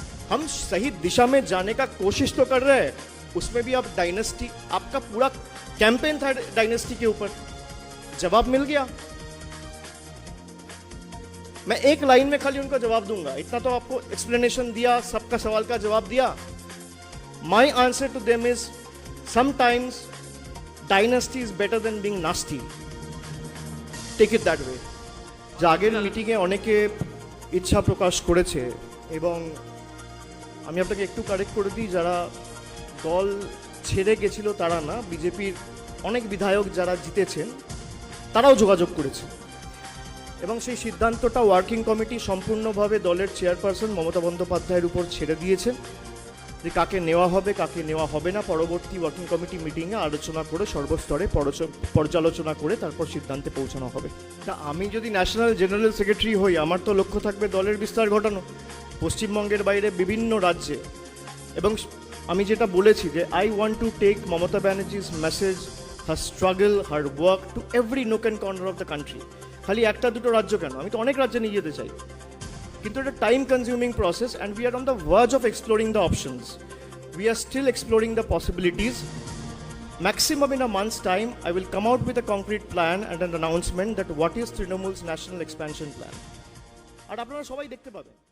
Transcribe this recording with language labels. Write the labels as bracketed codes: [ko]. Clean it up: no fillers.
[hi] हम सही दिशा में जाने का कोशिश तो कर रहे हैं, उसमें भी आप डायनेस्टी, आपका पूरा कैंपेन था डायनेस्टी के ऊपर, जवाब मिल गया। मैं एक लाइन में खाली उनका जवाब दूंगा, इतना तो आपको एक्सप्लेनेशन दिया, सबका सवाल का जवाब दिया। [en] My answer to them is sometimes dynasty is better than being nasty. Take it that way. [bn] আগের মিটিংয়ে অনেকে ইচ্ছা প্রকাশ করেছে, এবং আমি আপনাকে একটু কারেক্ট করে দিই, যারা দল ছেড়ে গেছিল তারা না, বিজেপির অনেক বিধায়ক যারা জিতেছেন তারাও যোগাযোগ করেছে, এবং সেই সিদ্ধান্তটা ওয়ার্কিং কমিটি সম্পূর্ণভাবে দলের চেয়ারপারসন মমতা বন্দ্যোপাধ্যায়ের উপর ছেড়ে দিয়েছেন যে কাকে নেওয়া হবে কাকে নেওয়া হবে না। পরবর্তী ওয়ার্কিং কমিটি মিটিংয়ে আলোচনা করে সর্বস্তরে পর্যালোচনা করে তারপর সিদ্ধান্তে পৌঁছানো হবে। তা আমি যদি ন্যাশনাল জেনারেল সেক্রেটারি হই, আমার তো লক্ষ্য থাকবে দলের বিস্তার ঘটানো পশ্চিমবঙ্গের বাইরে বিভিন্ন রাজ্যে। এবং আমি যেটা বলেছি যে [en] I want to take Mamata Banerjee's message, her struggle, her work to every nook and corner of the country. [bn] খালি একটা দুটো রাজ্য কেন, আমি তো অনেক রাজ্যে নিয়ে যেতে চাই, কিন্তু এটা time consuming process, [en] And we are on the verge of exploring the options. We are still exploring the possibilities. Maximum in a month's time, I will come out with a concrete plan and an announcement that what is Trinamool's national expansion plan. [bn] আর আপনারা সবাই দেখতে পাবেন।